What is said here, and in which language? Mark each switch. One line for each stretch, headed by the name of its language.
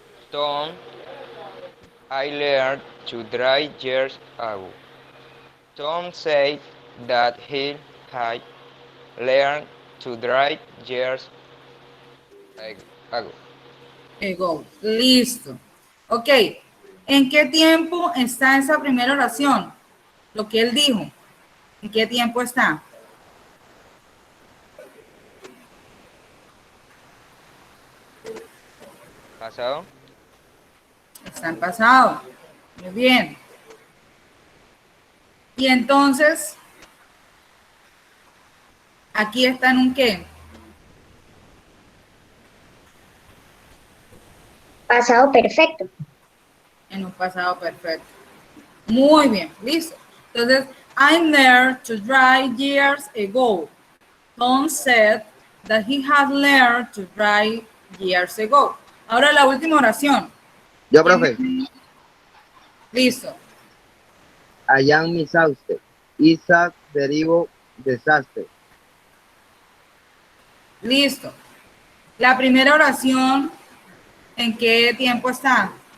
English: Tom, I learned to drive years ago. Tom said that he had learned to drive years ago.
Spanish: Listo. Ok. ¿En qué tiempo está esa primera oración? Lo que él dijo. ¿En qué tiempo está? ¿Pasado? Está en pasado. Muy bien. Y entonces, aquí está en un ¿qué? Pasado perfecto. En un pasado perfecto. Muy bien, listo. Entonces,
English: I learned to drive years ago. Tom said that he had learned to drive years ago.
Spanish: Ahora la última oración. Yo, profe. Listo.
English: I am exhausted. Isaac derivo desastre.
Spanish: Listo. La primera oración, ¿en qué tiempo está?